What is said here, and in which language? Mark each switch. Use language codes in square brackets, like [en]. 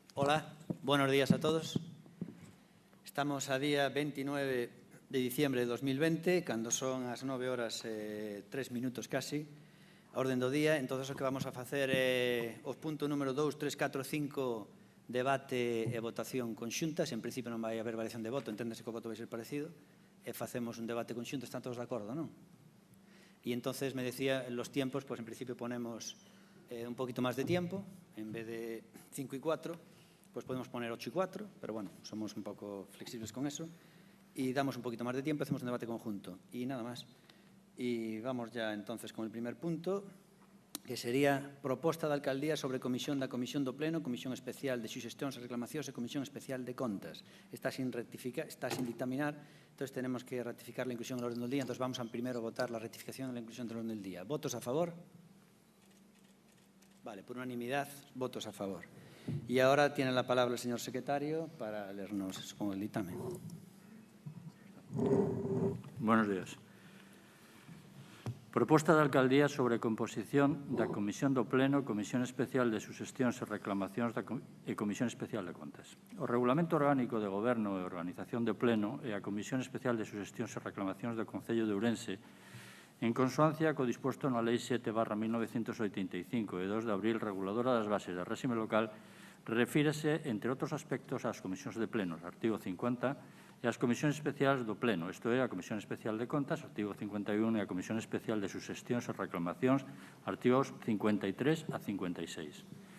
[es] Hola, buenos días a todos. Estamos a día 29 de diciembre de 2020, [gl] cando son as 9 horas 3 minutos casi, a orden do día. Entón, o que vamos a facer é os puntos número 2, 3, 4, 5, debate e votación conxuntas. En principio non vai haber variación de voto, enténdese que o voto vai ser parecido, e facemos un debate conxunto. Están todos de acordo, non? [es] E entonces me decía, los tiempos, pues en principio ponemos un poquito más de tiempo, en vez de 5 y 4, pues podemos poner 8 y 4, pero bueno, somos un poco flexibles con eso, y damos un poquito más de tiempo, hacemos un debate conjunto, y nada más. Y vamos ya entonces con el primer punto, que sería [gl] proposta da alcaldía sobre comisión da Comisión do Pleno, Comisión Especial de Suxestións e Reclamacións e Comisión Especial de Contas. [es] Está sin dictaminar, entonces tenemos que ratificar la inclusión en el orden del día, entonces vamos a primero votar la rectificación de la inclusión del orden del día. ¿Votos a favor? Vale, por unanimidad, votos a favor. Y ahora tiene la palabra el señor secretario para leernos, supongo, el dictamen. Buenos días. [gl] Proposta da Alcaldía sobre composición da Comisión do Pleno, Comisión Especial de Suxestións e Reclamacións e Comisión Especial de Contas. O Regulamento Orgánico de Goberno e Organización do Pleno e a Comisión Especial de Suxestións e Reclamacións do Concello de Ourense, en consoancia co disposto na Lei 7/1985 e 2 de abril reguladora das bases do réxime local, refírese, entre outros aspectos, ás comisións de plenos, artigo 50, e ás comisións especiais do Pleno, isto é, a Comisión Especial de Contas, artigo 51, e a Comisión Especial de Suxestións e Reclamacións, artigos 53 a 56.